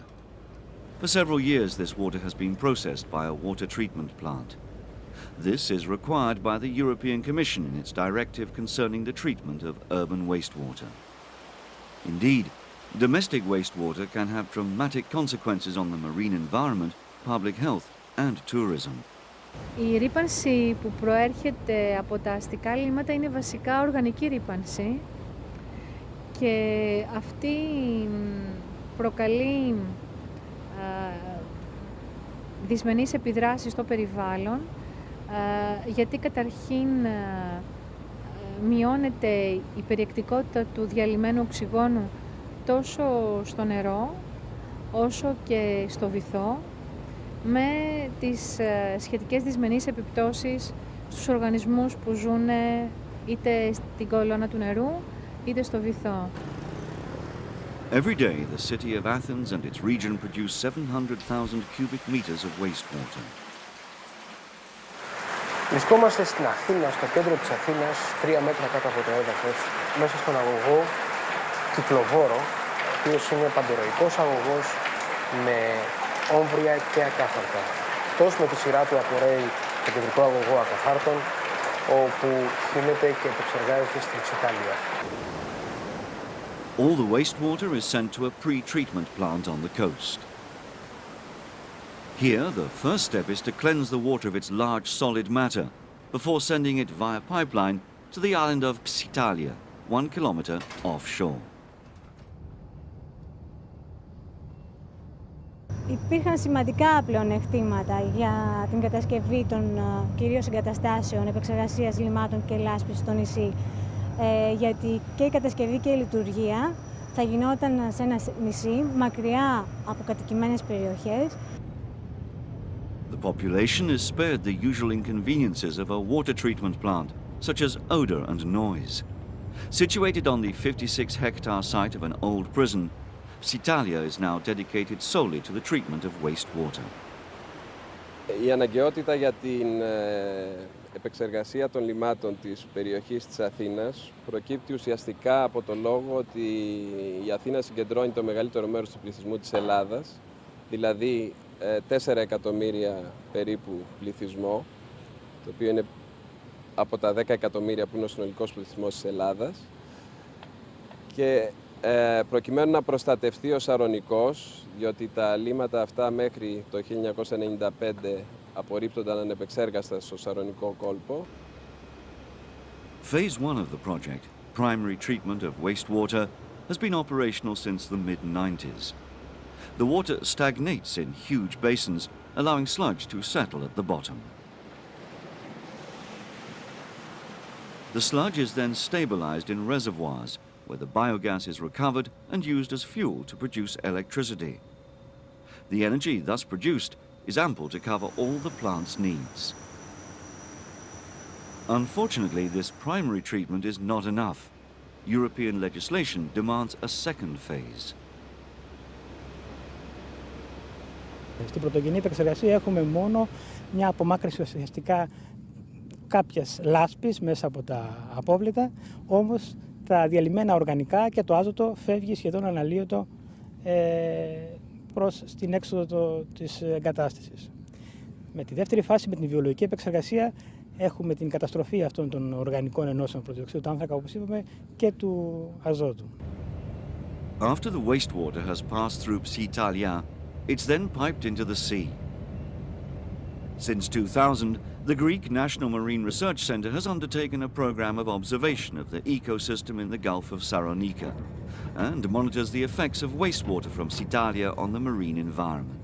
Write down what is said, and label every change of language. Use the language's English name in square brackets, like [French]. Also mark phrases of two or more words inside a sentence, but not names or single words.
[English] For several years, this water has been processed by a water treatment plant. This is required by the European Commission in its directive concerning the treatment of urban wastewater. Indeed, domestic wastewater can have dramatic consequences on the marine environment, public health, and tourism. [Greek] Η ρύπανση που προέρχεται από τα αστικά λίμματα είναι βασικά οργανική ρύπανση και αυτή προκαλεί δυσμενείς επιδράσεις στο περιβάλλον γιατί καταρχήν μειώνεται η περιεκτικότητα του διαλυμένου οξυγόνου τόσο στο νερό όσο και στο βυθό με τις σχετικές δυσμενείς επιπτώσεις στους οργανισμούς που ζουν είτε στην κολόνα του νερού είτε στο βυθό. [English] Every day, the city of Athens and its region produce 700,000 cubic meters of wastewater. [Greek] Βρισκόμαστε στην Αθήνα, στο κέντρο της Αθήνας, 3 μέτρα κάτω από το έδαφος, μέσα στον αγωγό Κυκλοβόρο, ο οποίος είναι παντορροϊκός αγωγός με όμβρια και ακάθαρτα. Αυτός με τη σειρά του απορρέει το κεντρικό αγωγό ακαθάρτων, όπου χύνεται και επεξεργάζεται στην Psyttalia. [English] All the wastewater is sent to a pre-treatment plant on the coast. Here, the first step is to cleanse the water of its large solid matter before sending it via pipeline to the island of Psyttalia, 1 kilometer offshore. [Greek] Υπήρχαν σημαντικά πλεονεκτήματα για την κατασκευή των κυρίως εγκαταστάσεων επεξεργασίας λιμάτων και λάσπης στο νησί, γιατί και η κατασκευή και η λειτουργία θα γινόταν σε ένα νησί μακριά από κατοικημένες περιοχές. [English] The population is spared the usual inconveniences of a water treatment plant, such as odor and noise. Situated on the 56-hectare site of an old prison, Psyttalia is now dedicated solely to the treatment of wastewater. [Greek] Η αναγκαιότητα για την επεξεργασία των λιμάτων της περιοχής της Αθήνας προκύπτει ουσιαστικά από το λόγο ότι η Αθήνα συγκεντρώνει το μεγαλύτερο μέρος του πληθυσμού της Ελλάδας, δηλαδή 4 εκατομμύρια περίπου πληθυσμό, το οποίο είναι από τα 10 εκατομμύρια που είναι ο συνολικός πληθυσμός της Ελλάδας. Και προκειμένου να προστατευτεί ο Σαρονικός, διότι τα λίμματα αυτά μέχρι το 1995 απορρίπτονταν ανεπεξέργαστα στο Σαρονικό κόλπο. [English] Phase 1 of the project, primary treatment of wastewater, has been operational since the mid-90s. The water stagnates in huge basins, allowing sludge to settle at the bottom. The sludge is then stabilized in reservoirs, where the biogas is recovered and used as fuel to produce electricity. The energy thus produced is ample to cover all the plant's needs. Unfortunately, this primary treatment is not enough. European legislation demands a second phase. [Greek] Στην πρωτογενή επεξεργασία έχουμε μόνο μια απομάκρυνση ουσιαστικά κάποιας λάσπης μέσα από τα απόβλητα, όμως τα διαλυμένα οργανικά και το άζωτο φεύγει σχεδόν αναλύωτο προς την έξοδο της εγκατάστασης. Με τη δεύτερη φάση, με την βιολογική επεξεργασία, έχουμε την καταστροφή αυτών των οργανικών ενώσεων πρωτοδιοξείδου του άνθρακα, όπως είπαμε, και του αζότου. [English] After the wastewater has passed through Psyttalia, it's then piped into the sea. Since 2000, the Greek National Marine Research Center has undertaken a program of observation of the ecosystem in the Gulf of Saronika and monitors the effects of wastewater from Psyttalia on the marine environment.